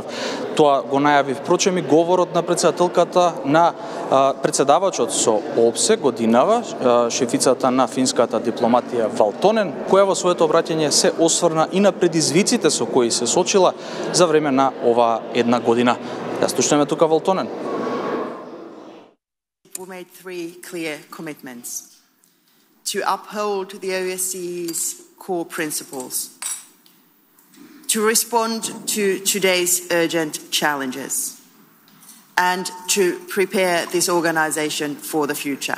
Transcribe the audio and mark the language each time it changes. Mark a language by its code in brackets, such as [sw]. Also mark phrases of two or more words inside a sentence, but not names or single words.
[mk] Тоа го најави впрочем и говорот на претседателката на претседавачот со ОПСЕ годинава, шефицата на финската дипломатија Валтонен, која во своето обраќање се осврна и на предизвиците со кои се сочила за време на оваа една година. Да слушнеме тука Валтонен. [en] We made three clear commitments: to uphold the OSCE's core principles, to respond to today's urgent challenges, and to prepare this organization for the future.